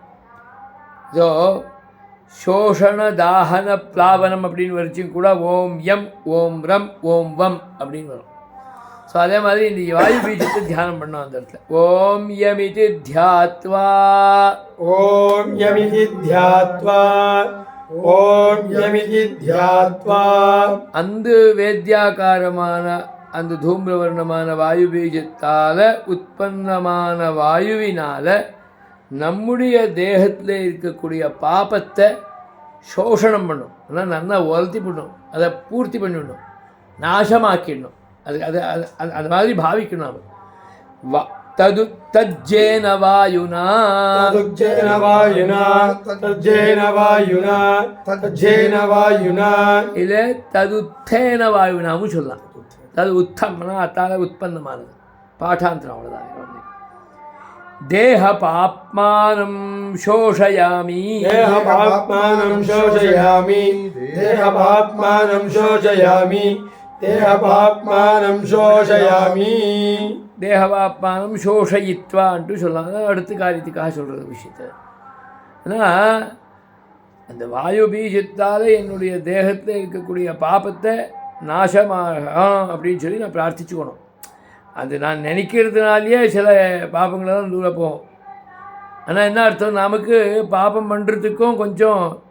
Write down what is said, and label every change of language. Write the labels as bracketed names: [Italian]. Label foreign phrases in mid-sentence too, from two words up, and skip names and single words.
[Tamil] ஸோ சோஷண தாகன பிளாவனம் அப்படின்னு வரைச்சும் கூட [Sanskrit] ओं यं ओं रं ओं वं [Tamil] அப்படின்னு வரும் ஸோ அதே மாதிரி இந்த வாயு பீஜத்தை தியானம் பண்ணோம் அந்த இடத்துல [Sanskrit] ॐ यमिति ध्यात्वा ॐ यमिति ध्यात्वा ॐ यमिति ध्यात्वा [Tamil] அந்த வேத்தியாகாரமான அந்த தூம்ரவர்ணமான வாயு பீஜத்தால் உற்பத்தமான வாயுவினால் நம்முடைய தேகத்தில் இருக்கக்கூடிய பாபத்தை சோஷணம் பண்ணும் ஆனால் நல்லா உலர்த்தி பண்ணணும் அதை பூர்த்தி பண்ணிடணும் நாசமாக்கிடணும் அது அது அது அது மாதிரி பாவிக்கணும் அவன் [Sanskrit] तदु तज्जेन वायुना तदुज्जेन वायुना तज्जेन वायुना तज्जेन वायुना [Tamil] இல்லை ததுத்தேன வாயுனாவும் சொல்லலாம் தது உத்தம்னா அத்தால் உற்பத்தமானது பாட்டாந்திரம் அவ்வளோதான் [Sanskrit] देह पाप्मानं शोषयामि देहपाप्मानं शोषयामि देहपाप्मानं शोषयामि देहपाप्मानं शोषयामि [Tamil] தேகவாப்மானம் சோஷயித்வான்ட்டு சொல்லலாம் அதான் அடுத்த காரியத்துக்காக சொல்கிறது விஷயத்தை ஆனால் அந்த வாயு பீஜத்தால் என்னுடைய தேகத்தில் இருக்கக்கூடிய பாபத்தை நாசமாக அப்படின்னு சொல்லி நான் பிரார்த்திச்சுக்கணும் அது நான் நினைக்கிறதுனாலேயே சில பாபங்களெல்லாம் தூர போகும் ஆனால் என்ன அர்த்தம் நமக்கு பாபம் பண்ணுறதுக்கும் கொஞ்சம்